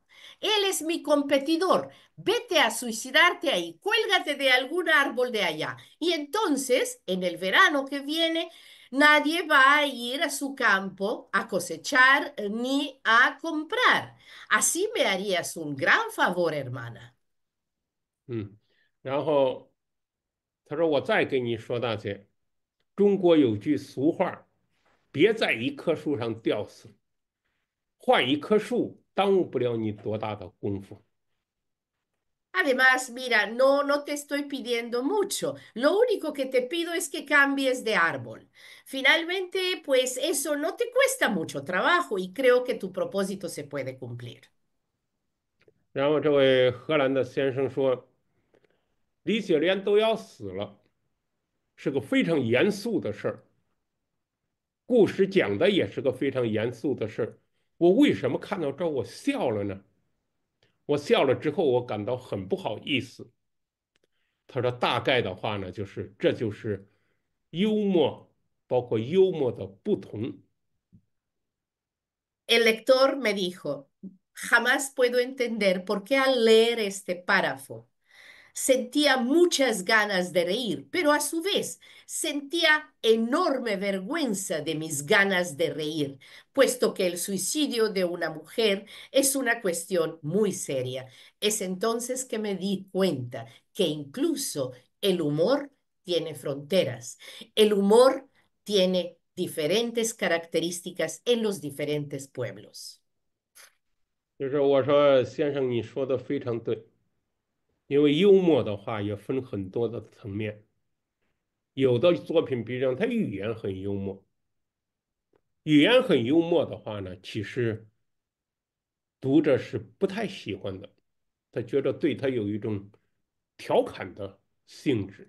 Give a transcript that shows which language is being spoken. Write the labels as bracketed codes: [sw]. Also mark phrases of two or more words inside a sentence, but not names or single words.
[es] Él es mi competidor. Vete a suicidarte ahí. Cuélgate de algún árbol de allá. Y entonces, en el verano que viene, nadie va a ir a su campo a cosechar ni a comprar. Así me harías un gran favor, hermana. [zh] 然后他说：“我再给你说大姐，中国有句俗话，别在一棵树上吊死，换一棵树耽误不了你多大的功夫。” [es] Además, mira, no te estoy pidiendo mucho. Lo único que te pido es que cambies de árbol. Finalmente, pues eso no te cuesta mucho trabajo y creo que tu propósito se puede cumplir. [zh] 然后这位荷兰的先生说：“李雪莲都要死了，是个非常严肃的事儿。故事讲的也是个非常严肃的事儿。我为什么看到这儿我笑了呢？我笑了之后，我感到很不好意思。” 他说：“大概的话呢，就是这就是幽默，包括幽默的不同。” [es] El lector me dijo, jamás puedo entender por qué al leer este párrafo sentía muchas ganas de reír, pero a su vez sentía enorme vergüenza de mis ganas de reír, puesto que el suicidio de una mujer es una cuestión muy seria. Es entonces que me di cuenta que incluso el humor tiene fronteras. El humor tiene diferentes características en los diferentes pueblos. [zh] 就是我说，先生，你说的非常对，因为幽默的话也分很多的层面。有的作品，比如讲他语言很幽默，语言很幽默的话呢，其实读者是不太喜欢的，他觉得对他有一种调侃的性质。